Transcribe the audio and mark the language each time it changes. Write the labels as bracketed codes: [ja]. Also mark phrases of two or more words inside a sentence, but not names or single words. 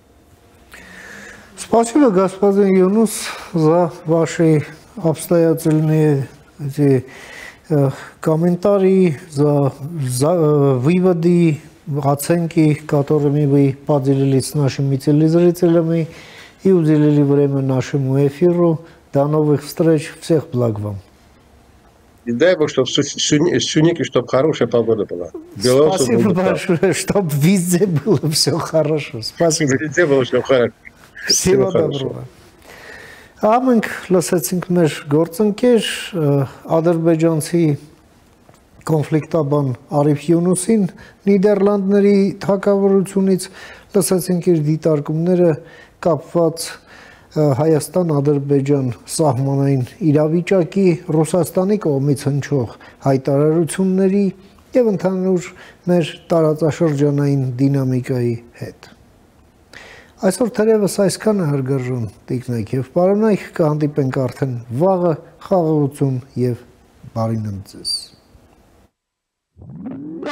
[ru] Спасибо, господин Юнус, за ваши обстоятельные комментарии, за выводы, оценки, которыми вы поделились с нашими телезрителями и уделили время нашему эфиру. До новых встреч. Всех благ вам. И дай Бог, чтобы в Сюнике, чтобы хорошая погода была. Спасибо большое, чтобы везде было все хорошо. Спасибо. Везде было все хорошо. Всего доброго. [hy] Ամենք լսեցինք մեր գործընկեր ադրբեջանցի կոնֆլիկտաբան Արիֆ Յունուսին Նիդերլանդների թագավորությունից, լսեցինք իր դիտարկումները կապված Հայաստան-Ադրբեջան սահմանային իրավիճակի, Ռուսաստանի կողմից հնչող հայտարարությունների եւ ընդհանուր մեր տարածաշրջանային դինամիկայի հետ։ Այսօր թերևս այսքանը հարգարժան տիկնայք եւ պարոնայք, կհանդիպենք արդեն վաղը, խաղաղություն եւ բարի նոր ձեզ։